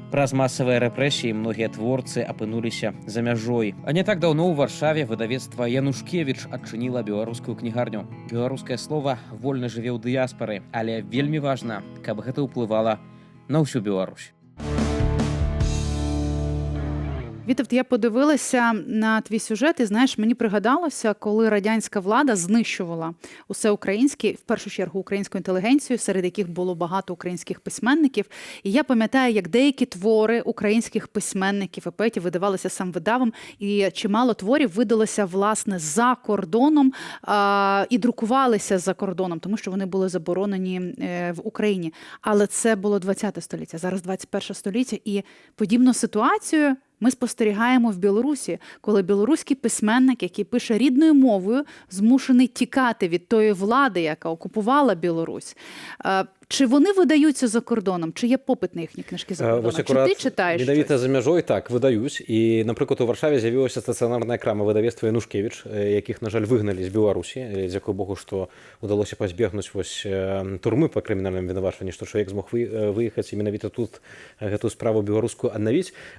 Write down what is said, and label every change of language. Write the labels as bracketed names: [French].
[Belarusian] Праз масавыя рэпрэсіі многія творцы апынуліся за мяжой. А не так даўно ў Варшаве выдавецтва Янушкевіч адчыніла беларускую кнігарню. Беларускае слова вольна жыве ў дыяспары, але вельмі важна, каб гэта ўплывала на ўсю Беларусь. [Ukrainian] Вітовт, я подивилася на твій сюжет, і, знаєш, мені пригадалося, коли радянська влада знищувала усе українське, в першу чергу українську інтелігенцію, серед яких було багато українських письменників. І я пам'ятаю, як деякі твори українських письменників і поетів видавалися сам видавом, і чимало творів видалося, власне, за кордоном і друкувалися за кордоном, тому що вони були заборонені в Україні. Але це було 20 століття, зараз 21 століття, і подібну ситуацію ми спостерігаємо в Білорусі, коли білоруський письменник, який пише рідною мовою, змушений тікати від тої влади, яка окупувала Білорусь. Чи вони видаються за кордоном? Чи є попит на їхні книжки за кордоном? Чи ти читаєш щось? [Belarusian] Менавіта за мяжой так выдаюць. І, напрыклад, у Варшаве з'явілася стацыянарная крама выдавецтва Янушкевіч, якіх, на жаль, выгналі з Беларусі. Дзякуй Богу, што удалося пазбегнуць турмы па крымінальным вінавачванні, што чалавек змог выехаць і менавіта тут гэтую справу беларускую аднавіць.